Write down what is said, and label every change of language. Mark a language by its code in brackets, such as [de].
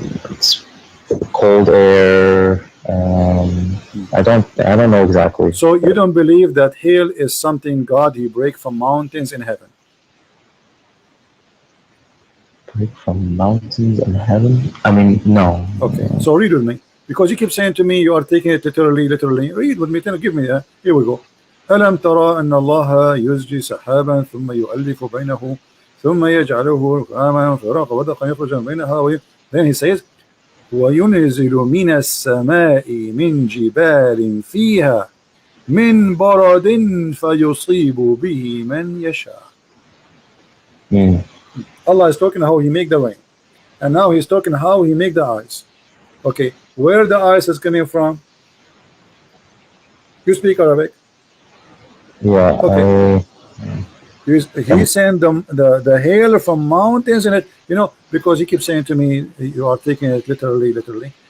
[en] It's cold air. I don't know exactly. So you don't believe that hail is something God He break from mountains in heaven? Break from mountains in heaven? I mean, no. Okay. So read with me, because you keep saying to me you are taking it literally. Read with me. Give me. Here we go. [ar] ألم ترى أن الله يزجي سحابا ثم يؤلف بينه ثم يجعله ركاما فراق ودقا يخرج بينها. [en] Then he says [ar] وينزل من السماء من جبال فيها من برد فيصيب به من يشاء. [en] Allah is talking how He make the rain, and now He's talking how He make the ice. Okay, where the ice is coming from? You speak Arabic? Yeah. Okay. He sent the hail from mountains in it, because he keeps saying to me you are taking it literally.